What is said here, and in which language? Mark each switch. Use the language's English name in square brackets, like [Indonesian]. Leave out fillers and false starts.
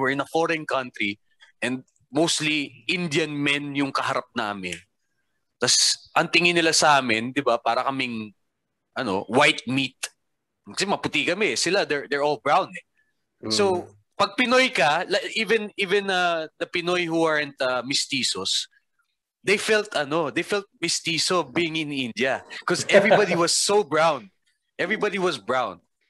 [English] We're in a foreign country and mostly Indian men [Filipino] yung kaharap namin. Tapos ang tingin nila sa amin, diba, para kaming [English] white meat. [Filipino] Kasi maputi kami. [English] Sila, they're all brown eh. So pag Pinoy ka, even the Pinoy who aren't mestizos, they felt mestizo being in India because everybody was so brown. Everybody was brown.